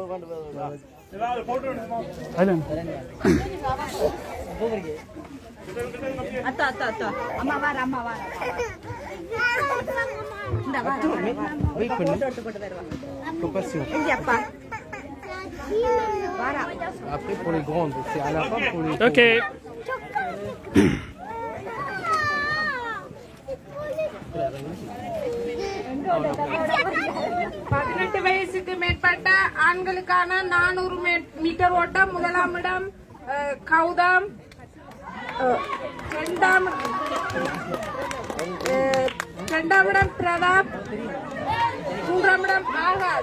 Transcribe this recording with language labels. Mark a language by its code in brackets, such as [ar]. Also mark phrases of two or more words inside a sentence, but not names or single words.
[ta] அத்தா அத்தா அத்தா அம்மா வார அம்மா வார இந்த வார வெயிட் பண்ணு அப்பா வாரா [fr] Après pour les grandes, c'est à la fin pour les OK. [ta] பதினெட்டு வயசுக்கு மேற்பட்ட ஆண்களுக்கான 400 மீட்டர் ஓட்டம். முதலாம் இடம் கௌதம், இரண்டாம் இடம் பிரதாப், மூன்றாம் இடம் ஆகாஷ்.